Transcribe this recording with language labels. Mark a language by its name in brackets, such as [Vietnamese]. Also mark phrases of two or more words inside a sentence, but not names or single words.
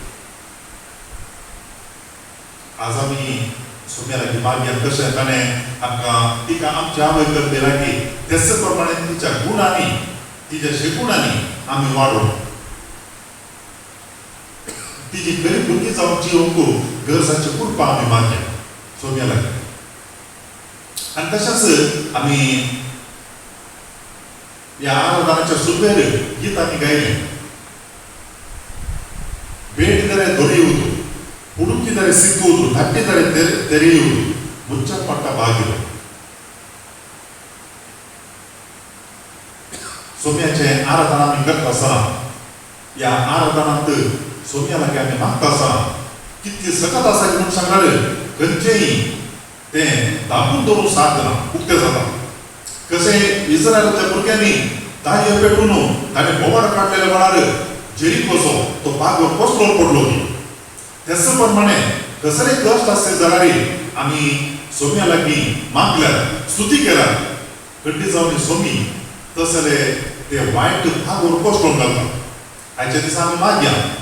[Konkani] आज आमी सोम्या लागीं मागया कशें ताणें आमकां तिका आमची आवय करपी लागीं तेच प्रमाणे तिच्या गुणांनी तिच्या शेगुणांनी आमी वाडोवं तिची बरी भुरगीं जावन जियोंक गरजाची कृपा आमी मागया सोम्या लागीं आनी तशेंच आमी ह्या आराधनाच्या सुरवेर गीत आमी गायलें [Kannada] ಬೇಡಿದರೆ ದೊರೆಯುವುದು ಹುಡುಕಿದರೆ ಸಿಕ್ಕುವುದು ತಟ್ಟಿದರೆ ತೆರೆಯುವುದು ಮುಚ್ಚಲ್ಪಟ್ಟ ಬಾಗಿಲು [Konkani] सोम्याचे आराधना आमी करता आसतना ह्या आराधनांत सोम्या लागीं आमी मागता आसतना कितली सकत आसा की म्हणून सांगल्यार खंयचेय तें दाबून दवरून साधना उक्तें जाता कशें इस्रायलाच्या भुरग्यांनी ताळयो पेटून ताणें बोवाड काडलेल्या वेळार जेरिकोचो तो बागोर कसलो पडलो न्ही तेच प्रमाणे कसलेय कश्ट आसले जाल्यार आमी सोम्या लागीं मागल्यार स्तुती केल्यार खंडी जावन सोमी तसले ते वायट बागोर कसलो घालता आयच्या दिसा आमी मागया